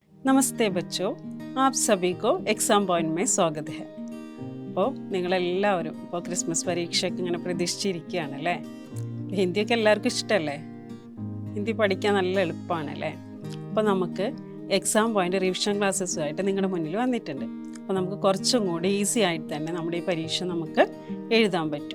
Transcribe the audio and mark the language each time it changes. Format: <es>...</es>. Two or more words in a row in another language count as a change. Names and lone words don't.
<hi>नमस्ते बच्चों, आप सभी को एग्जाम पॉइंट में स्वागत है.</hi> <ml>അപ്പോൾ നിങ്ങളെല്ലാവരും ഇപ്പോൾ ക്രിസ്മസ് പരീക്ഷയ്ക്ക് ഇങ്ങനെ പ്രതീക്ഷിച്ചിരിക്കുകയാണല്ലേ. ഹിന്ദിയൊക്കെ എല്ലാവർക്കും ഇഷ്ടമല്ലേ? ഹിന്ദി പഠിക്കാൻ നല്ല എളുപ്പമാണല്ലേ. അപ്പോൾ നമുക്ക് എക്സാം പോയിൻ്റ്</ml> <en>revision classes</en> <ml>നിങ്ങളുടെ മുന്നിൽ വന്നിട്ടുണ്ട്. അപ്പോൾ നമുക്ക് കുറച്ചും കൂടി ഈസി ആയിട്ട് തന്നെ നമ്മുടെ ഈ പരീക്ഷ നമുക്ക് എഴുതാൻ പറ്റും.</ml>